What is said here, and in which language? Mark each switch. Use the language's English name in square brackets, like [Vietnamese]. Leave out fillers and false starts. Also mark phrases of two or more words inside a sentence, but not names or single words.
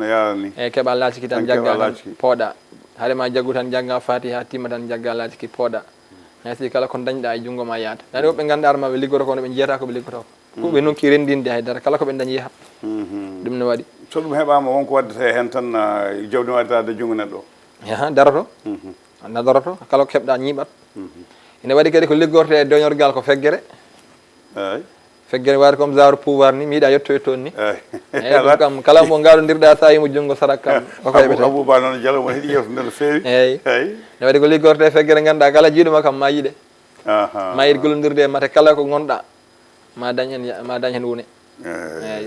[Fula] eyyi keeɓa laaciki tan jagga tan pooɗa haɗema jaggu tan jagga fati ha timma tan jagga laaciki pooɗa heesi kala ko dañɗa e jungo ma yaata nani woɓɓe ganduɗa ma ɓe liggoto kono ɓe jiyata koɓe liggoto ko ɓe nokki rendinde haydara kala koɓe dañi yahat ɗum ne waɗi so ɗum heɓama wonko waddete hen tan jawdi waddade jungo neɗɗo aha daroto anda daroto kala ko keɓɗa ñiiɓat ene waɗi kadi ko liggorte e doñorgal ko feggere eyyi feggere waɗi [French] comme genre pouvoir [Fula] ni mi yiiɗa yettoye toon ni eyyi ɗum kam kala mo gaɗodirɗa sa yimo jungo sarak kam koko heɓete abouba noon jalamo heeɗi yewto nde no feewi eyyi ne waɗi ko liggorte e feggere ganduɗa kala jiiɗuma kam ma yiiɗe ma yiiɗ gollodirde e mate kala ko gonɗa ma dañ hen wune eyyi